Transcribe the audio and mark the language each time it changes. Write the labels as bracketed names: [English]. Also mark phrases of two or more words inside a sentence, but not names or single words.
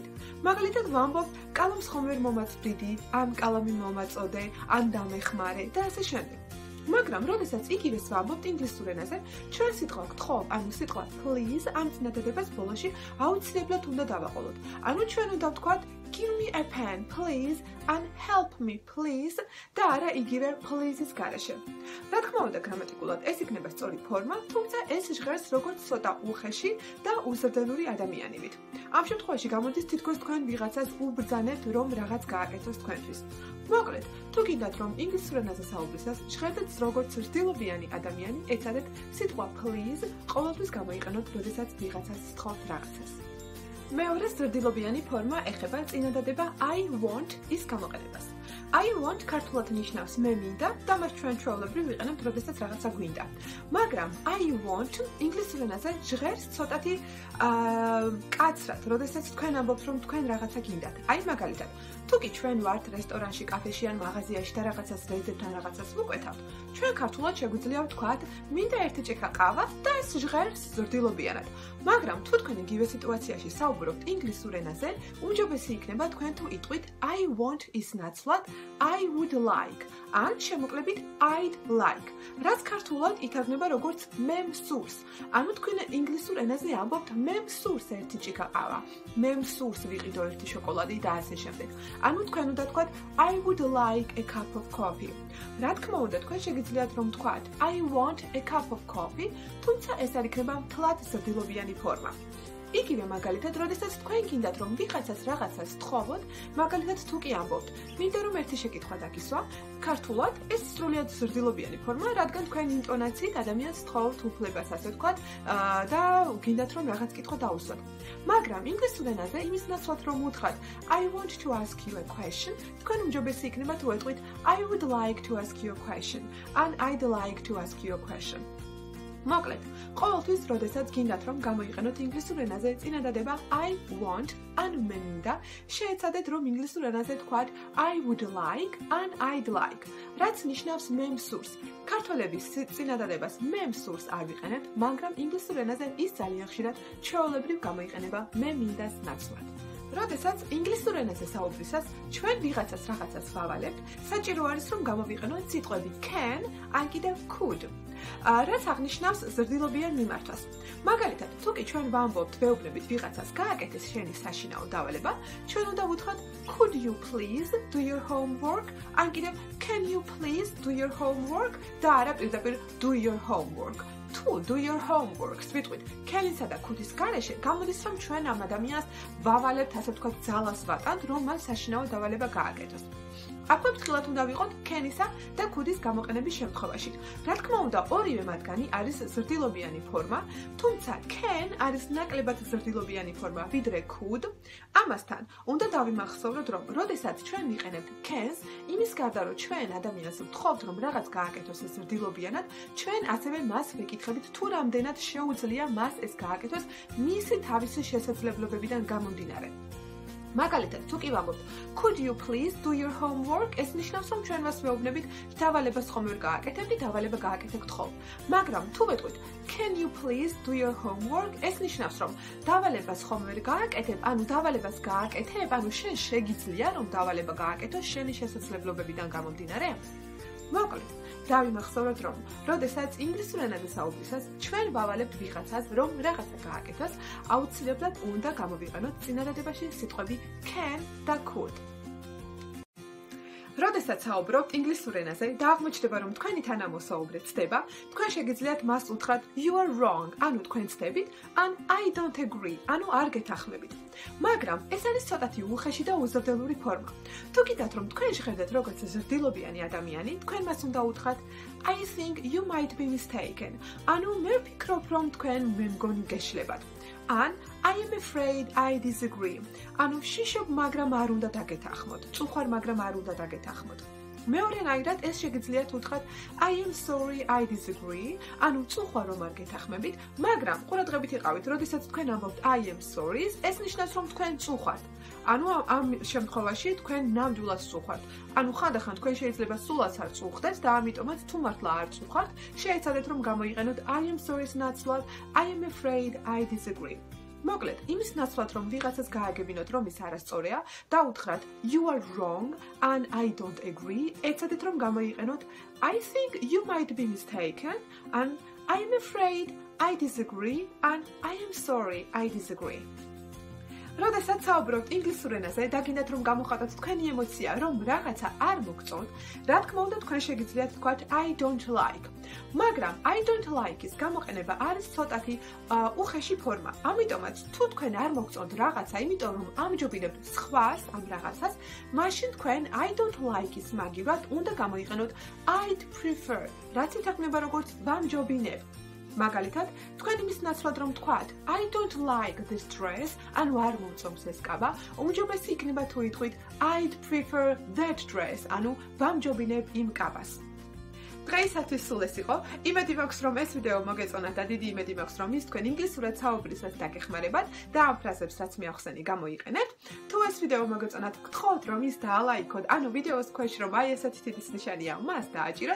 [Georgian] მაგალითად ვამბობ კალამს ხომ ვერ მომაწვდიდი, ან კალამი მომაწოდე, ან დამეხმარე და ასე შემდეგ. მაგრამ, როდესაც იგივეს ვამბობთ ინგლისურ ენაზე, ჩვენ სიტყვა გთხოვ, ანუ სიტყვა please ამ წინადადებას ბოლოში აუცილებლად უნდა დავაყოლოთ. ანუ ჩვენ უნდა ვთქვათ [English] give me a pen, please, and help me, please, [Georgian] და არა იგივე please-ის გარეშე. რა თქმა უნდა, გრამატიკულად ეს იქნება სწორი ფორმა, თუმცა ეს ჟღერს როგორც ცოტა უხეში და უზრდელური ადამიანივით. ამ შემთხვევაში გამოდის თითქოს თქვენ ვიღაცას უბრძანებთ, რომ რაღაც გააკეთოს თქვენთვის. მოკლედ, თუ გინდათ რომ ინგლისურ ენაზე საუბრისას ჟღერდეთ როგორც ზრდილობიანი ადამიანი, ეცადეთ სიტყვა please ყოველთვის გამოიყენოთ, როდესაც ვიღაცას სთხოვთ რაღაცას. მეორე ზრდილობიანი ფორმა ეხება წინადადება [English] I want [Georgian] ის გამოყენებას. [English] I want [Georgian] ქართულად ნიშნავს მე მინდა და მას ჩვენ ჩვეულებრივ ვიყენებთ, როდესაც რაღაცა გვინდა. მაგრამ [English] I want [Georgian] ინგლისურ ენაზე ჟღერს ცოტათი კაცრად, როდესაც თქვენ ამბობთ, რომ თქვენ რაღაცა გინდათ. აი მაგალითად, თუ კი ჩვენ ვართ რესტორანში, კაფეში ან მაღაზიაში და რაღაცას ვეძებთ ან რაღაცას ვუკვეთავთ, ჩვენ ქართულად შეგვიძლია ვთქვათ, მინდა ერთი ჭიქა ყავა და ეს ჟღერს ზრდილობიანად. მაგრამ თუ თქვენ იგივე სიტუაციაში საუბრობთ ინგლისურ ენაზე, უმჯობესი იქნება თქვენ თუ იტყვით [English] I want [Georgian] ის ნაცვლად [English] I would like [Georgian] ან შემოკლებით [English] I'd like, [Georgian] რაც ქართულად ითარგმნება როგორც მე მსურს. ანუ თქვენ ინგლისურ ენაზე ამბობთ მე მსურს ერთი ჭიქა ყავა, მე მსურს ვიყიდო ერთი შოკოლადი და ასე შემდეგ. ანუ თქვენ უნდა თქვათ [English] I would like a cup of coffee. [Georgian] რა თქმა უნდა, თქვენ შეგიძლიათ რომ თქვათ [English] I want a cup of coffee, [Georgian] თუმცა ეს არ იქნება მთლად ზრდილობიანი ფორმა. იგივე მაგალითად, როდესაც თქვენ გინდათ რომ ვიღაცას რაღაცას სთხოვოთ, მაგალითად თუ კი ამბობთ, მინდა რომ ერთი შეკითხვა დაგისვა, ქართულად ეს სრულიად ზრდილობიანი ფორმა, რადგან თქვენ ინტონაციით ადამიანს სთხოვთ უფლებას, ასე ვთქვათ, და გინდათ რომ რაღაც კითხვა დაუსვათ. მაგრამ ინგლისურ ენაზე იმის ნაცვლად რომ უთხრათ [English] I want to ask you a question, [Georgian] თქვენ უმჯობესი იქნება თუ ეტყვით [English] I would like to ask you a question, ან I'd like to ask you a question. [Georgian] მოკლედ, ყოველთვის, როდესაც გინდათ რომ გამოიყენოთ ინგლისურ ენაზე წინადადება [English] I want [Georgian] ან მე მინდა, შეეცადეთ რომ ინგლისურ ენაზე თქვათ [English] I would like [Georgian] ან [English] I'd like, [Georgian] რაც ნიშნავს მე მსურს. ქართველების წინადადებას მე მსურს არ ვიყენებთ, მაგრამ ინგლისურ ენაზე ის ძალიან ხშირად ჩვეულებრივ გამოიყენება მე მინდას ნაცვლად. როდესაც ინგლისურ ენაზე საუბრისას ჩვენ ვიღაცას რაღაცას ვავალებთ, საჭირო არის რომ გამოვიყენოთ სიტყვები can ან კიდევ could, რაც აღნიშნავს ზრდილობიან მიმართვას. მაგალითად, თუ კი ჩვენ ვამბობთ ვეუბნებით ვიღაცას გააკეთეს შენი საშინაო დავალება, ჩვენ უნდა ვუთხრათ [English] could you please do your homework, [Georgian] ან კიდევ [English] can you please do your homework [Georgian] და არა პირდაპირ [English] do your homework. [Georgian] თუ [English] do your homework [Georgian] ვიტყვით can-ისა და could-ის გარეშე, გამოდის რომ ჩვენ ამ ადამიანს ვავალებთ, ასე ვთქვათ, ძალას ვატანთ, რომ მან საშინაო დავალება გააკეთოს. აქვე ფრთხილად უნდა ვიყოთ can-ისა და could-ის გამოყენების შემთხვევაში. რა თქმა უნდა, ორივე მათგანი არის ზრდილობიანი ფორმა, თუმცა can არის ნაკლებად ზრდილობიანი ფორმა ვიდრე could. ამასთან, უნდა დავიმახსოვროთ, რომ როდესაც ჩვენ ვიყენებთ can-ს, იმის გარდა რომ ჩვენ ადამიანს ვთხოვთ, რომ რაღაც გააკეთოს ზრდილობიანად, ჩვენ ასევე მას ვეკითხებით, თუ რამდენად შეუძლია მას ეს გააკეთოს მისი თავისი შესაძლებლობებიდან გამომდინარე. მაგალითად, თუ კი ვამბობთ [English] could you please do your homework, [Georgian] ეს ნიშნავს რომ ჩვენ მას ვეუბნებით დავალებას ხომ ვერ გააკეთებდი, დავალება გააკეთე გთხოვ. მაგრამ თუ ვეტყვით [English] can you please do your homework, [Georgian] ეს ნიშნავს რომ დავალებას ხომ ვერ გააკეთებ, ანუ დავალებას გააკეთებ, ანუ შენ შეგიძლია რომ დავალება გააკეთოს შენი შესაძლებლობებიდან გამომდინარე. მოკლედ, დავიმახსოვროთ რომ როდესაც ინგლისურ ენაზე საუბრისას ჩვენ ვავალებთ ვიღაცას რომ რაღაცა გააკეთოს, აუცილებლად უნდა გამოვიყენოთ წინადადებაში სიტყვები can და could. როდესაც როდესაც საუბრობთ ინგლისურ ენაზე და აღმოჩნდება, რომ თქვენი თანამოსაუბრე ცდება, თქვენ შეგიძლიათ მას უთხრათ [English] you are wrong, [Georgian] ანუ თქვენ ცდებით, ან [English] I don't agree, [Georgian] ანუ არ გეთანხმებით. მაგრამ ეს არის ცოტათი უხეში და უზრდელური ფორმა. თუ გითხრათ, რომ თქვენ შეხედათ როგორც ზრდილობიანი ადამიანი, თქვენ მას უნდა უთხრათ [English] I think you might be mistaken, [Georgian] ანუ მე ვფიქრობ, რომ თქვენ მე მგონი გეშლებათ. [English] ან I am afraid I disagree. [Georgian] ანუ შიშობ, მაგრამ არ უნდა დაგეთანხმოთ. წუხარ, მაგრამ არ უნდა დაგეთანხმოთ. მეორენაირად ეს შეგიძლიათ უთხრათ [English] I am sorry I disagree. [Georgian] ანუ წუხარ, რომ არ გეთანხმებით, მაგრამ ყურადღებით იყავით, როდესაც თქვენ ამბობთ [English] I am sorry, [Georgian] ეს ნიშნავს, რომ თქვენ წუხართ. ანუ ამ შემთხვევაში თქვენ ნამდვილად წუხართ. ანუ ხანდახან თქვენ შეიძლება სულაც არ წუხდეთ და ამიტომაც თუ მართლა არ წუხართ, შეეცადეთ რომ გამოიყენოთ [English] I am sorry-ს [Georgian] ნაცვლად [English] I am afraid I disagree. [Georgian] მოკლედ, იმის ნაცვლად რომ ვიღაცას გააგებინოთ რომ ის არასწორია და უთხრათ [English] you are wrong and I don't agree, [Georgian] ეცადეთ რომ გამოიყენოთ [English] I think you might be mistaken and I am afraid I disagree and I am sorry I disagree. [Georgian] როდესაც საუბრობთ ინგლისურ ენაზე და გინდათ რომ გამოხატოთ თქვენი ემოცია, რომ რაღაცა არ მოგწონთ, რა თქმა უნდა თქვენ შეგიძლიათ თქვათ [English] I don't like. [Georgian] მაგრამ [English] I don't like-ის [Georgian] გამოყენება არის ცოტათი უხეში ფორმა. ამიტომაც თუ თქვენ არ მოგწონთ რაღაცა, იმიტომ რომ ამჯობინებთ სხვას ამ რაღაცას, მაშინ თქვენ [English] I don't like-ის [Georgian] მაგივრად უნდა გამოიყენოთ [English] I'd prefer, [Georgian] რაც ითარგმნება როგორც ვამჯობინებ. მაგალითად, თქვენ იმის ნაცვლად რომ თქვათ [English] I don't like this dress, [Georgian] ანუ არ მომწონს ეს კაბა, უმჯობესი იქნება თუ ითქვით [English] I'd prefer that dress, [Georgian] ანუ ვამჯობინებ იმ კაბას. დღეისათვის სულ ეს იყო. იმედი მაქვს, რომ ეს ვიდეო მოგეწონათ და დიდი იმედი მაქვს, რომ ის თქვენ ინგლისურად საუბრისას დაგეხმარებათ და ამ ფრაზებს რაც მიახსენი გამოიყენეთ. თუ ეს ვიდეო მოგეწონათ, გთხოვთ რომ ის დაალაიქოთ, ანუ ვიდეოს ქვეშ რომ აი ესეთი თითის ნიშანია, მას დააჭიროთ.